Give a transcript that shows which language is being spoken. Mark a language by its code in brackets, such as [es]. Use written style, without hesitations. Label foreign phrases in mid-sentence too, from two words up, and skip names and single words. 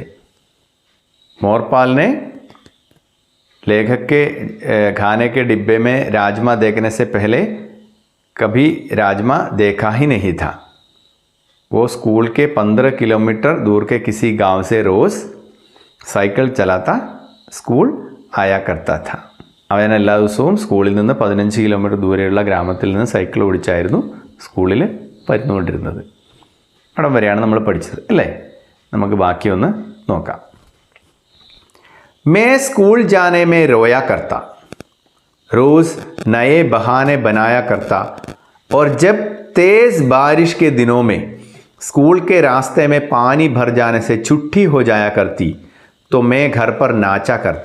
[hi] मोरपाल ने लेखक के खाने के डिब्बे में राजमा देखने से पहले कभी राजमा देखा ही नहीं था। वो स्कूल के 15 किलोमीटर दूर के किसी गांव से रोज़ साइकिल चलाता स्कूल आया करता था। [ml] അവൻ എല്ലാ ദിവസവും സ്കൂളിൽ നിന്ന് 15 കിലോമീറ്റർ ദൂരെയുള്ള ഗ്രാമത്തിൽ നിന്ന് സൈക്കിൾ ഓടിച്ചായിരുന്നു സ്കൂളിൽ വരുന്നുകൊണ്ടിരുന്നത്. അവിടം വരെയാണ് നമ്മൾ പഠിച്ചത് അല്ലേ? നമുക്ക് ബാക്കി ഒന്ന് നോക്കാം. [hi] मैं स्कूल जाने में रोया करता, रोज़ नए बहाने बनाया करता, और जब तेज़ बारिश के दिनों में स्कूल के रास्ते में पानी भर जाने से छुट्टी हो जाया करती तो मैं घर पर नाचा करता।